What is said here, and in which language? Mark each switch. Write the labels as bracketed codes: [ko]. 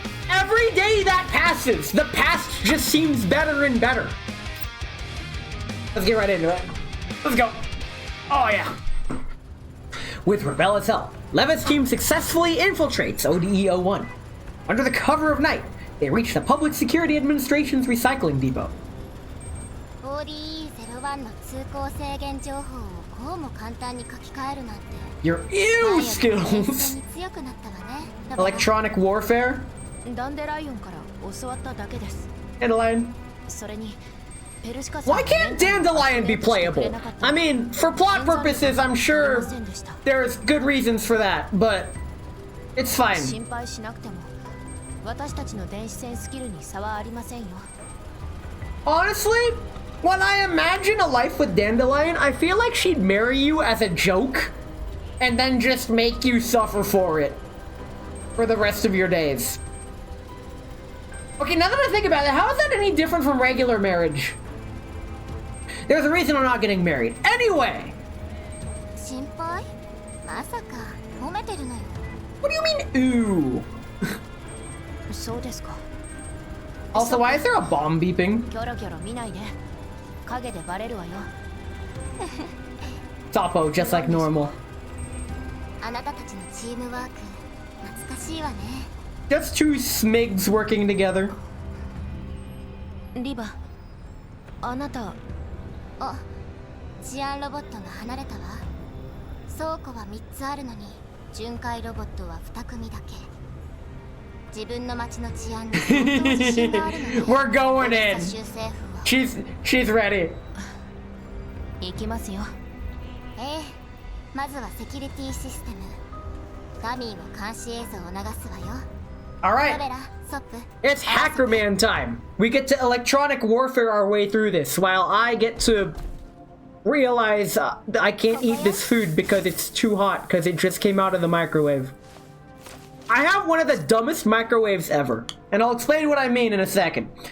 [en] Every day that passes, the past just seems better and better. Let's get right into it. Let's go. Oh yeah. With Rebella's help, Leva's team successfully infiltrates ODE-01. Under the cover of night, they reach the Public Security Administration's recycling depot. [ja] ODE-01 の通行制限情報をこうも簡単に書き換えるなんて [en] Your ew skills! [ja] 強くなったわね。 [en] Electronic warfare? [ja] ダンデライオンから教わっただけです。 [en] Dandelion. [ja] それにペルシカさん [en] Why can't Dandelion be playable? I mean, for plot purposes, I'm sure there's good reasons for that, but it's fine. [ja] 心配しなくても私たちの電子戦スキルに差はありませんよ。 [en] Honestly, when I imagine a life with Dandelion, I feel like she'd marry you as a joke and then just make you suffer for it for the rest of your days. Okay, now that I think about it, how is that any different from regular marriage? There's a reason I'm not getting married. Anyway! [ja] 心配？まさか褒めてるのよ。 [en] What do you mean, ooh? [ja] そうですか。 [en] Also, why is there a bomb beeping? [ja] キョロキョロ見ないで。影でバレるわよ。 [en] Topo, just like normal. [ja] あなたたちのチームワーク懐かしいわね。 [en] Just two smigs working together. [ja] リバ、あなた。あ、治安ロボットが離れたわ。倉庫は3つあるのに巡回ロボットは2組だけ。自分の町の治安に相当自信があるので [en] We're going in. [ja] 州政府は [en] She's ready. [ja] 行きますよ。ええ、まずはセキュリティシステム。ダミーの監視映像を流すわよ。 [en] Alright. [ja] ロベラ、ソップ。 [en] It's Hackerman time. We get to electronic warfare our way through this while I get to realize that I can't eat this food because it's too hot because it just came out of the microwave. I have one of the dumbest microwaves ever, and I'll explain what I mean in a second.